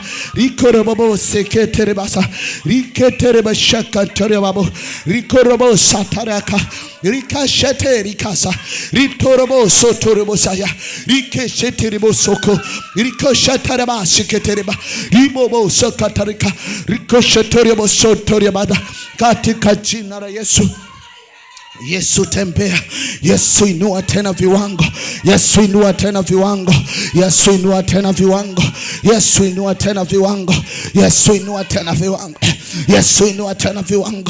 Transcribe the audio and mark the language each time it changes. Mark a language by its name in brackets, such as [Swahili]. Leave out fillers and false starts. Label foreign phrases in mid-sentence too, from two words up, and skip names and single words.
[Swahili] Riko robo seketere basa. Riketere bashaka taria babo. Riko robo sataraka. Rika shete rikasa. Ritorobo sotorobo saya. Rike shetere soko. Riko shatara basiketere ba. Ribobo sokatarika. Riko shetoria bosotoria bada. Katika jina la Yesu. Yesu tembea. Yesu inua tena viwango. Yesu inua tena viwango. Yesu inua tena viwango. Yesu inua tena viwango. Yesu inua tena viwango. Yesu inua tena viwango.